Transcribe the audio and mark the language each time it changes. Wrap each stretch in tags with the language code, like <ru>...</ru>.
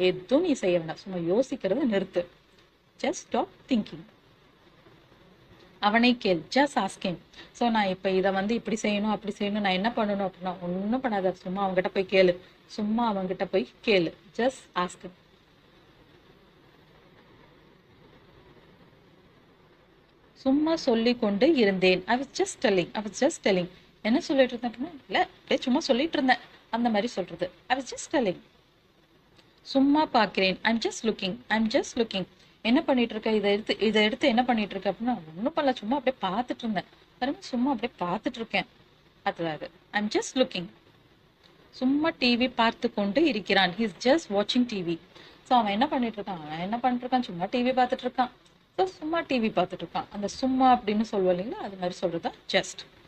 <ta>எதுவும் நீ செய்ய வேண்டாம், சும்மா யோசிக்கிறது நிறுத்து,</ta> <en>Just stop thinking.</en> <ta>அவனை கேள்,</ta> <en>Just asking.</en> <ta>ஸோ நான் இப்போ இதை வந்து இப்படி செய்யணும் அப்படி செய்யணும், நான் என்ன பண்ணணும் அப்படின்னா ஒன்றும் பண்ணாத, சும்மா அவங்ககிட்ட போய் கேளு, சும்மா அவங்ககிட்ட போய் கேளு,</ta> <en>Just ask.</en> <ta>சும்மா சொல்லி கொண்டு இருந்தேன்,</ta> <en>I was just telling, I was just telling.</en> <ta>என்ன சொல்லிட்டு இருந்தேன் அப்படின்னா இல்லை அப்படியே சும்மா சொல்லிட்டு இருந்தேன் அந்த மாதிரி சொல்றது.</ta> <en>I was just telling.</en> <ta>சும்மா பார்க்கிறேன்,</ta> <en>I'm just looking, I'm just looking.</en> <ta>என்ன பண்ணிட்டு இருக்க, இதை எடுத்து என்ன பண்ணிட்டு இருக்க அப்படின்னா ஒன்றும் பண்ணல, சும்மா அப்படியே பார்த்துட்டு இருந்தேன். பாருங்க சும்மா அப்படியே பார்த்துட்டு இருக்கேன், அது</ta> <en>I'm just looking.</en> <ta>சும்மா டிவி பார்த்து கொண்டு இருக்கிறான்,</ta> <en>he is just watching TV.</en> <ta>So அவன் என்ன பண்ணிட்டு இருக்கான், சும்மா டிவி பார்த்துட்டு இருக்கான். ஸோ சும்மா டிவி பார்த்துட்டு இருக்கான், அந்த சும்மா அப்படின்னு சொல்லுவோம் இல்லைங்களா, அது மாதிரி சொல்றதா ஜஸ்ட்.</ta>